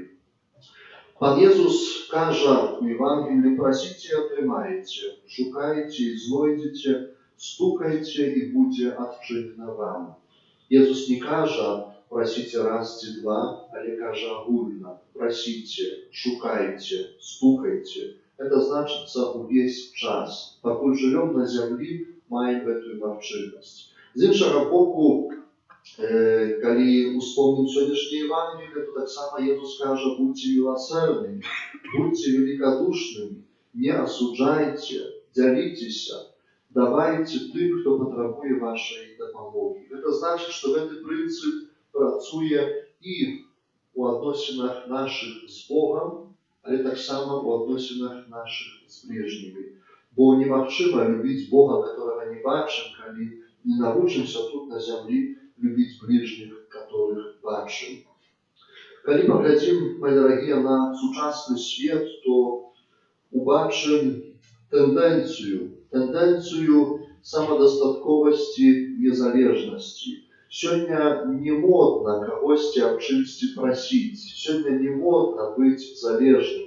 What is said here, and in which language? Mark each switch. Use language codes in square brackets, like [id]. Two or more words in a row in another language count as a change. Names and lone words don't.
[uk] Пан Ісус каже у Євангелії: «Просите і отримаєте, шукайте і знайдете, стукайте і буде відчинено вам». Ісус не каже: «Просите раз чи два», але каже огульно: «Просите, шукайте, стукайте». [ru] Это значится [uk] увесь час. Покуль живем на землі, маємо эту можливість. З іншого боку, коли успомним сьогоднішнє Євангеліє, то так само Ісус каже: «Будьте милосердными, будьте великодушными, не осуждайте, діліться, давайте тим, хто потребує вашої допомоги». Это значить, що цей принцип працює і у відносинах наших з Богом, але так само у відносинах наших з ближніми. Бо неможливо любити Бога, которого не бачимо, коли не навчимося тут на землі любить ближних, которых бачим. [be] Калі паглядзім, мои дарагія, на сучасны свет, то убачым тэндэнцыю самадастатковасці, незалежнасці. Сёння не модна кагосьці аб чымсьці прасіць, сёння не модна быць залежным.